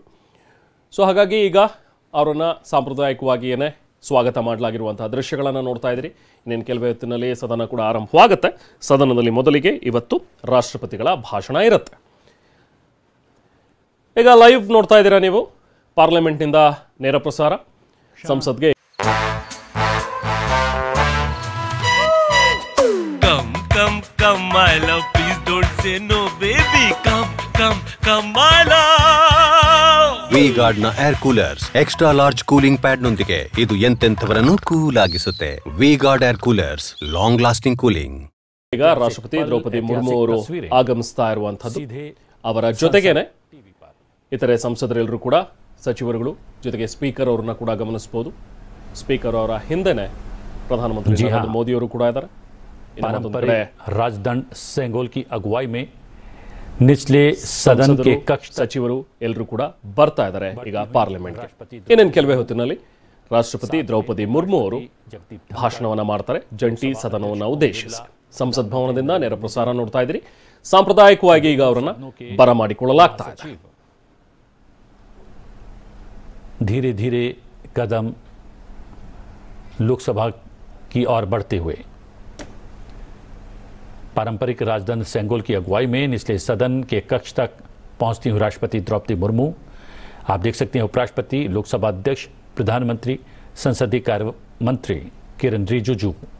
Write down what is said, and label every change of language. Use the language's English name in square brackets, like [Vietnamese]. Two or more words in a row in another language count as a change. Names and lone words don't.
[Kannada] ಸೊ ಹಾಗಾಗಿ ಈಗ ಅವರನ್ನು ಸಾಂಪ್ರದಾಯಿಕವಾಗಿ ಏನೇ ಸ್ವಾಗತ ಮಾಡಲಾಗಿರುವಂತಹ ದೃಶ್ಯಗಳನ್ನು ನೋಡ್ತಾ ಇದ್ದೀರಿ. ಇನ್ನೇನು ಕೆಲವೇ ಹೊತ್ತಿನಲ್ಲಿ ಸದನ ಕೂಡ ಆರಂಭವಾಗುತ್ತೆ. ಸದನದಲ್ಲಿ ಮೊದಲಿಗೆ ಇವತ್ತು ರಾಷ್ಟ್ರಪತಿಗಳ ಭಾಷಣ ಇರುತ್ತೆ. ಈಗ ಲೈವ್ ನೋಡ್ತಾ ಇದ್ದೀರಾ ನೀವು, ಪಾರ್ಲಿಮೆಂಟ್ನಿಂದ ನೇರ ಪ್ರಸಾರ ಸಂಸತ್ಗೆ. [English] Come my love, please don't say no baby, come my love. [Kannada] V-Guard ನ [English] air coolers extra large cooling pad [Kannada] ನೊಂದಿಗೆ ಇದು ಎಂತೆಂಥವರನ್ನು ಕೂಲ್ ಆಗಿಸುತ್ತೆ. [English] V-Guard air coolers, long lasting cooling. [Kannada] ಈಗ ರಾಷ್ಟ್ರಪತಿ ದ್ರೌಪದಿ ಮುರ್ಮು ಅವರು ಆಗಮಿಸ್ತಾ ಇರುವಂತದ್ದು. ಅವರ ಜೊತೆಗೇನೆ ಇತರೆ ಸಂಸದರೆಲ್ಲರೂ ಕೂಡ, ಸಚಿವರುಗಳು, ಜೊತೆಗೆ ಸ್ಪೀಕರ್ ಅವ್ರನ್ನ ಕೂಡ ಗಮನಿಸಬಹುದು. ಸ್ಪೀಕರ್ ಅವರ ಹಿಂದೆನೆ ಪ್ರಧಾನಮಂತ್ರಿ ನರೇಂದ್ರ ಮೋದಿ ಅವರು ಕೂಡ ಇದ್ದಾರೆ. [Hindi] पारंपरिक राजदंड सेंगोल की अगुवाई में निचले सदन के कक्ष [Kannada] ಸಚಿವರು ಎಲ್ಲರೂ ಕೂಡ ಬರ್ತಾ ಇದ್ದಾರೆ ಈಗ ಪಾರ್ಲಿಮೆಂಟ್ಗೆ. ಇನ್ನೇನು ಕೆಲವೇ ಹೊತ್ತಿನಲ್ಲಿ ರಾಷ್ಟ್ರಪತಿ ದ್ರೌಪದಿ ಮುರ್ಮು ಅವರು ಭಾಷಣವನ್ನ ಮಾಡ್ತಾರೆ ಜಂಟಿ ಸದನವನ್ನು ಉದ್ದೇಶಿಸಿ. ಸಂಸತ್ ಭವನದಿಂದ ನೇರ ಪ್ರಸಾರ ನೋಡ್ತಾ ಇದ್ದೀರಿ. ಸಾಂಪ್ರದಾಯಿಕವಾಗಿ ಈಗ ಅವರನ್ನ ಬರಮಾಡಿಕೊಳ್ಳಲಾಗ್ತಾ ಇದೆ. [Hindi] धीरे धीरे कदम लोकसभा की ओर बढ़ते हुए पारंपरिक राजदंड सेंगोल की अगुवाई में निचले सदन के कक्ष तक पहुंचती हुई राष्ट्रपति द्रौपदी मुर्मू, आप देख सकते हैं उपराष्ट्रपति, लोकसभा अध्यक्ष, प्रधानमंत्री, संसदीय कार्य मंत्री किरण रिजिजू,